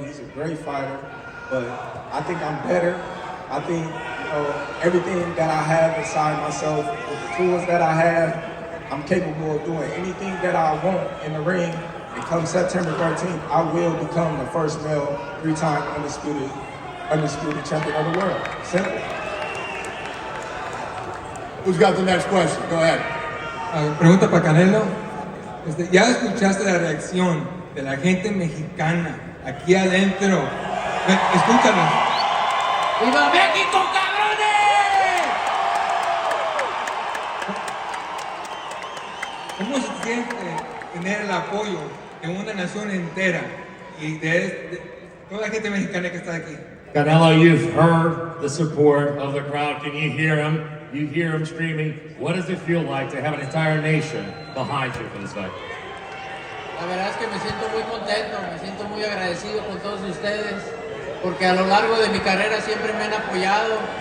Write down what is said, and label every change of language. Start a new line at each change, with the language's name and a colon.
English: He's a great fighter, but I think I'm better. I think, everything that I have inside myself, with the tools that I have, I'm capable of doing anything that I want in the ring. And come September 13th, I will become the first male 3-time undisputed champion of the world. Simple. Who's got the next question? Go ahead.
Spanish: Pregunta para Canelo. Ya escuchaste la reacción de la gente mexicana aquí adentro. Escúchame. ¡Viva México, cabrones! ¿Cómo se siente tener el apoyo de una nación entera y de toda la gente mexicana que está aquí?
English: Canelo, you've heard the support of the crowd. Can you hear him? You hear him screaming. What does it feel like to have an entire nation behind you for this fight?
Spanish: La verdad es que me siento muy contento, me siento muy agradecido con todos ustedes, porque a lo largo de mi carrera siempre me han apoyado.